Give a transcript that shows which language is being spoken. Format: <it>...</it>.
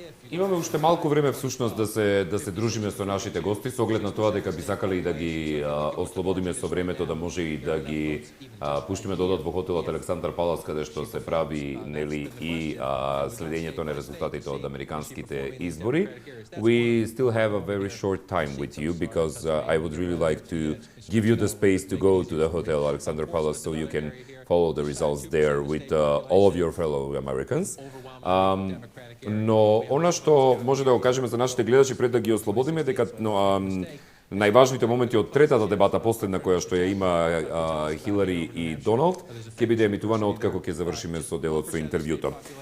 <mk>Имаме уште малку време всушност да се дружиме со нашите гости, со оглед на тоа дека би сакале и да ги ослободиме со времето, да може и да ги пуштиме да одат во хотелот Александар Палас, каде што се прави нели и следењето на резултатите од американските избори.</mk> <en>We still have a very short time with you because I would really like to give you the space to go to the hotel Alexander Palace so you can follow the results there with all of your fellow Americans.</en> <mk>Но она што може да го кажеме за нашите гледачи пред да ги ослободиме, дека најважните моменти од третата дебата, последна која што ја има Хилари и Доналд, ќе биде емитувана откако ќе завршиме со делот со интервјуто.</mk>